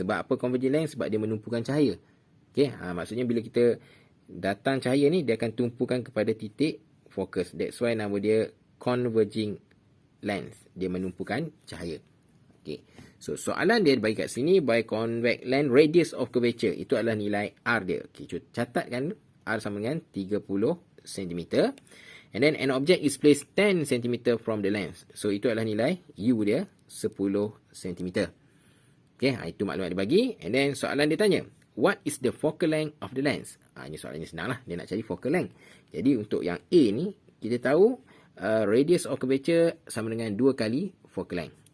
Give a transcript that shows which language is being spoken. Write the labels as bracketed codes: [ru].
[ms] Sebab apa converging lens? Sebab dia menumpukan cahaya. Okay, maksudnya bila kita datang cahaya ni, dia akan tumpukan kepada titik fokus. [en] That's why [ms] nama dia converging lens. Dia menumpukan cahaya. Okay, so soalan dia bagi kat sini, [en] biconvex lens radius of curvature. [ms] Itu adalah nilai R dia. Okay, catatkan R sama dengan 30 cm. [en] And then an object is placed 10 cm from the lens. [ms] So itu adalah nilai U dia 10 cm. [en] Okay, [ms] itu maklumat dia bagi. [en] And then [ms] soalan dia tanya, [en] what is the focal length of the lens? [ms] Ini soalannya senang lah. Dia nak cari focal length. Jadi untuk yang A ni, kita tahu radius of curvature sama dengan 2 kali focal length.